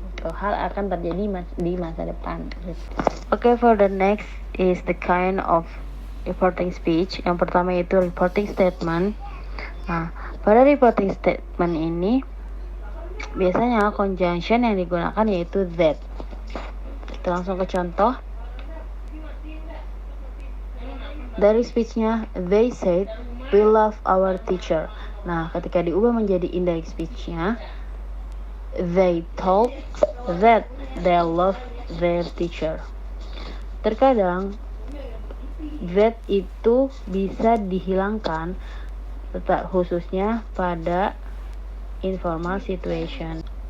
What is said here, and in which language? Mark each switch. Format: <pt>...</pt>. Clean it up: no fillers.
<id>Hal akan terjadi di masa depan.</id> <en>Okay, for the next is the kind of reporting speech.</en> <id>Yang pertama yaitu reporting statement. Nah, pada reporting statement ini biasanya conjunction yang digunakan yaitu that. Kita langsung ke contoh. Dari speech-nya,</id> <en>they said we love our teacher.</en> <id>Nah, ketika diubah menjadi indirect speech-nya,</id> <en>they told that they love their teacher.</en> <id>Terkadang that itu bisa dihilangkan, khususnya pada informal situation.</id>